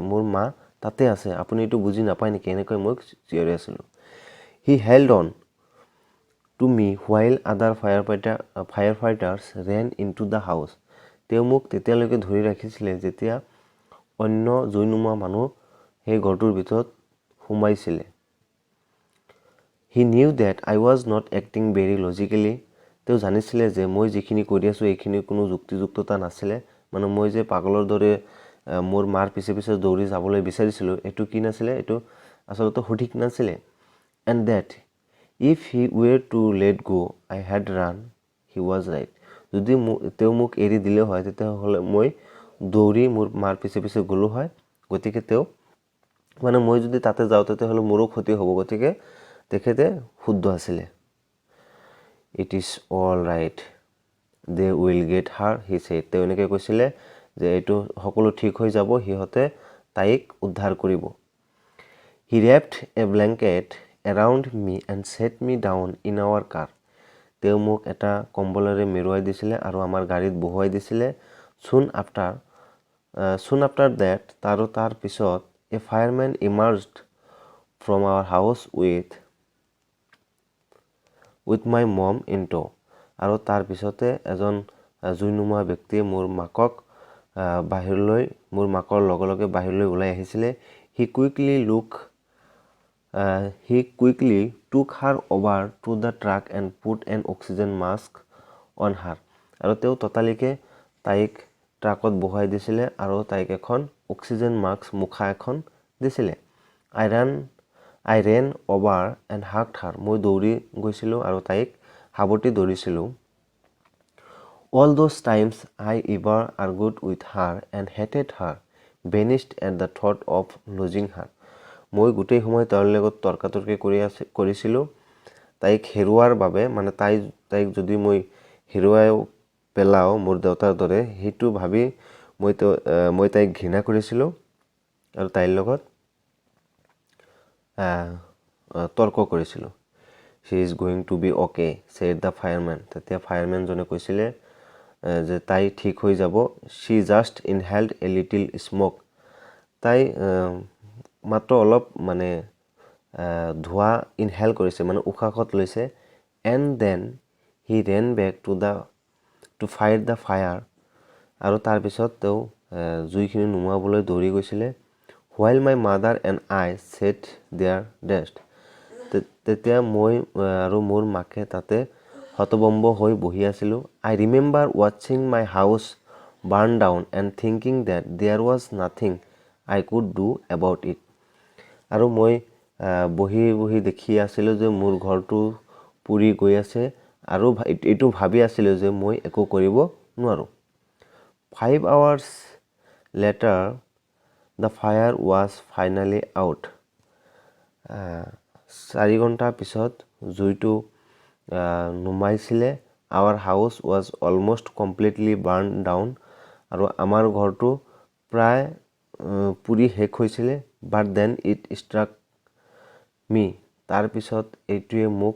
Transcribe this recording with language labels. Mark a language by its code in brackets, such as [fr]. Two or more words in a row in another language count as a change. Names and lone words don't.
[as] মোৰ মা তাতে আছে. আপুনি এইটো বুজি নাপায় নেকি? এনেকৈ মই চিঞৰি আছিলোঁ. [en] He held on to me while other firefighters ran into the house. [as] তেওঁ মোক তেতিয়ালৈকে ধৰি ৰাখিছিলে যেতিয়া অন্য জুই নুমুৱা মানুহ সেই ঘৰটোৰ ভিতৰত সোমাইছিলে. [en] He knew that I was not acting very logically. [as] তেওঁ জানিছিলে যে মই যিখিনি কৰি আছোঁ এইখিনি কোনো যুক্তিযুক্ততা নাছিলে. মানে মই যে পাগলৰ দৰে মোৰ মাৰ পিছে পিছে দৌৰি যাবলৈ বিচাৰিছিলোঁ এইটো কি নাছিলে, এইটো আচলতে সঠিক নাছিলে. [en] And that if he were to let go, I had run. He was right. [as] যদি তেওঁ মোক এৰি দিলে হয় তেতিয়াহ'লে মই দৌৰি মোৰ মাৰ পিছে পিছে গ'লো হয়. গতিকে তেওঁ মানে মই যদি তাতে যাওঁ তেতিয়াহ'লে মোৰো ক্ষতি হ'ব. গতিকে তেখেতে শুদ্ধ আছিলে. [en] It is all right. They will get her, he said. [as] তেওঁ এনেকৈ কৈছিলে যে এইটো সকলো ঠিক হৈ যাব, সিহঁতে তাইক উদ্ধাৰ কৰিব. [en] He wrapped a blanket around me and set me down in our car. [as] তেওঁ মোক এটা কম্বলেৰে মেৰুৱাই দিছিলে আৰু আমাৰ গাড়ীত বহুৱাই দিছিলে. [en] Soon after that, [as] তাৰ পিছত [en] a fireman emerged from our house with my mom in tow. [as] আৰু তাৰ পিছতে এজন জুই নুমুৱা ব্যক্তিয়ে মোৰ মাকৰ লগে লগে বাহিৰলৈ ওলাই আহিছিলে. [en] He quickly took her over to the truck and put an oxygen mask on her. [as] আৰু তেওঁ ততালিকে তাইক ট্ৰাকত বহুৱাই দিছিলে আৰু তাইক এখন [en] oxygen mask [as] মুখা এখন দিছিলে. [en] I ran over and hugged her. [as] মই দৌৰি গৈছিলোঁ আৰু তাইক সাৱটি ধৰিছিলোঁ. [en] All those times I ever argued with her and hated her vanished at the thought of losing her. [as] মই গোটেই সময় তাইৰ লগত তৰ্কাতৰ্কি কৰিছিলোঁ তাইক হেৰুৱাৰ বাবে, মানে তাইক যদি মই হেৰুৱাই পেলাওঁ মোৰ দেউতাৰ দৰে সেইটো ভাবি মই তাইক ঘৃণা কৰিছিলোঁ আৰু তাইৰ লগত তৰ্ক কৰিছিলোঁ. [en] She is going to be okay, said the fireman. [as] তেতিয়া ফায়াৰমেনজনে কৈছিলে যে তাই ঠিক হৈ যাব. [en] She just inhaled a little smoke. [as] তাই মাত্ৰ অলপ মানে ধোঁৱা ইনহেল কৰিছে, মানে উশাহত লৈছে. [en] And then he ran back to fight the fire. [as] আৰু তাৰপিছত তেওঁ জুইখিনি নুমুৱাবলৈ দৌৰি গৈছিলে. [en] While my mother and I sat there dazed. [as] তেতিয়া মই আৰু মোৰ মাকে তাতে হতভম্ব হৈ বহি আছিলোঁ. [en] I remember watching my house burn down and thinking that there was nothing I could do about it. [as] আৰু মই বহি দেখি আছিলোঁ যে মোৰ ঘৰটো পুৰি গৈ আছে আৰু এইটো ভাবি আছিলোঁ যে মই একো কৰিব নোৱাৰোঁ. [en] 5 hours later, the fire was finally out. [as] 4 ঘণ্টাৰ পিছত জুইটো নুমাইছিলে [en] our house was almost completely burn down [as] আৰু আমাৰ ঘৰটো প্ৰায় পুৰি শেষ হৈছিলে [en] but then it struck me [as] তাৰপিছত এইটোৱে মোক